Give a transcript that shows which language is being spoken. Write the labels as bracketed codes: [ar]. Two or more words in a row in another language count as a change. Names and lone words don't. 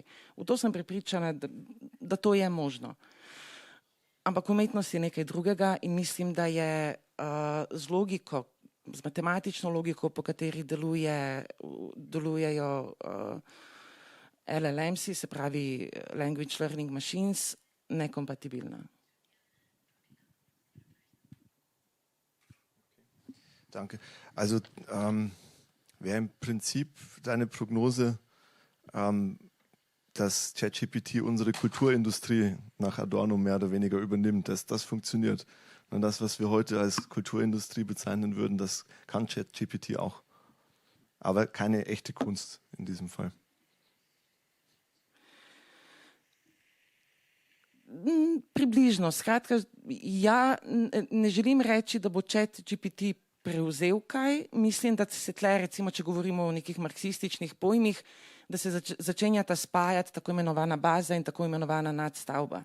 [sl] V to sem prepričana, da to je možno. Ampak umetnost je nekaj drugega in mislim, da je z logiko, z matematično logiko, po kateri delujejo LLMs, se pravi [en] Language Learning Machines, [sl] nekompatibilna. [de] Danke. Also wäre im Prinzip deine Prognose, dass ChatGPT unsere Kulturindustrie nach Adorno mehr oder weniger übernimmt, dass das funktioniert. Und das, was wir heute als Kulturindustrie bezeichnen würden, das kann ChatGPT auch. Aber keine echte Kunst in diesem Fall. [sl] približno. Skratka, ja ne želim reči, da bo ChatGPT prevzel kaj. Mislim, da se tle, recimo, če govorimo o nekih marksističnih pojmih, da se začenjata spajati tako imenovana baza in tako imenovana nadstavba.